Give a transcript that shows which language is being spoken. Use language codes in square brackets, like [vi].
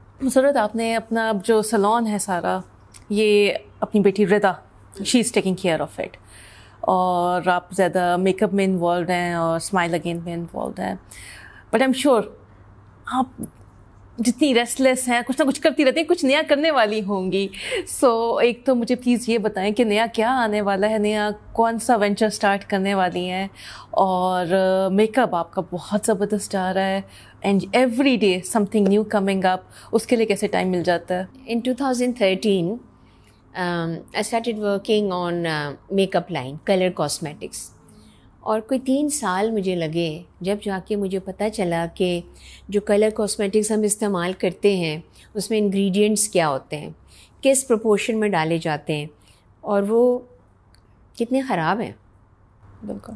[ur] مسرت, آپ نے اپنا اب جو سلون ہے سارا, یہ اپنی بیٹی ردا, [en] she is taking care of it, [ur] اور آپ زیادہ میک اپ میں انوالوڈ ہیں اور اسمائل اگین میں انوالوڈ ہیں, [en] but I am sure [ur] آپ جتنی ریسٹلیس ہیں کچھ نہ کچھ کرتی رہتی ہیں, کچھ نیا کرنے والی ہوں گی. سو ایک تو مجھے پلیز یہ بتائیں کہ نیا کیا آنے والا ہے, نیا کون سا وینچر اسٹارٹ کرنے والی ہیں, اور میک اپ آپ کا بہت زبردست آ رہا ہے, [en] and every day something new coming up, [ur] اس کے لیے کیسے ٹائم مل جاتا ہے؟ [en] In 2013 I started working on makeup line, color cosmetics. [ur] اور کوئی 3 سال مجھے لگے جب جا کے مجھے پتہ چلا کہ جو کلر کاسمیٹکس ہم استعمال کرتے ہیں اس میں انگریڈینٹس کیا ہوتے ہیں, کس پروپورشن میں ڈالے جاتے ہیں, اور وہ کتنے خراب ہیں. بالکل.